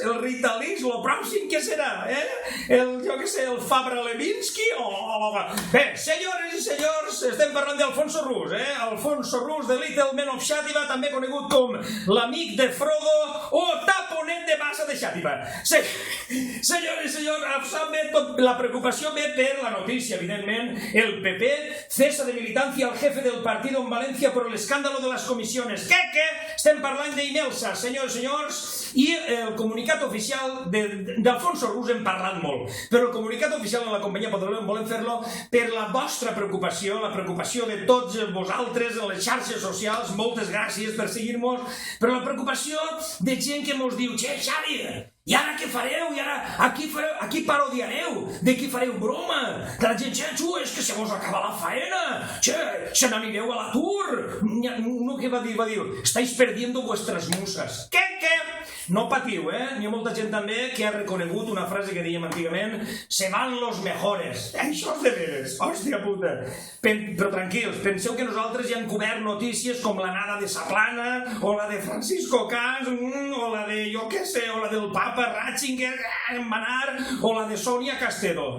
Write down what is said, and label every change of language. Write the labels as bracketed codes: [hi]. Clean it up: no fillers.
[ca] El Ritalix, lo pròxim que serà, jo què sé, el Fabra Levinsky Bé, senyores i senyors, estem parlant d'Alfonso Rus, Alfonso Rus de Little Men of Xàtiva, també conegut com l'amic de Frodo o taponet de massa de Xàtiva. Senyores i senyors, la preocupació ve per la notícia, evidentment. [es] El PP cesa de militancia al jefe del partido en Valencia por el escándalo de las comisiones. [ca] Què? Estem parlant d'Imelsa, senyors i senyors, i el comunicat oficial d'Alfonso Rus hem parlat molt, però el comunicat oficial de la companyia Podolem volem fer-lo per la vostra preocupació, la preocupació de tots vosaltres en les xarxes socials. Moltes gràcies per seguir-nos, però la preocupació de gent que mos diu: «Che, Xavi, i ara què fareu? I ara a qui parodiareu? De qui fareu broma? Que la gent, és que se vos acaba la faena! Se n'anireu a l'atur!» No, què va dir? Va dir: [es] «Estáis perdiendo vuestras musas». [ca] Què? No patiu, N'hi ha molta gent també que ha reconegut una frase que dèiem antigament: [es] «Se van los mejores». [ca] Això és de veres, hòstia puta. Però tranquils, penseu que nosaltres ja hem cobert notícies com l'anada de Saplana, o la de Francisco Cans, o la de, jo què sé, o la del Papa Ratzinger en Manar, o la de Sonia Castedo.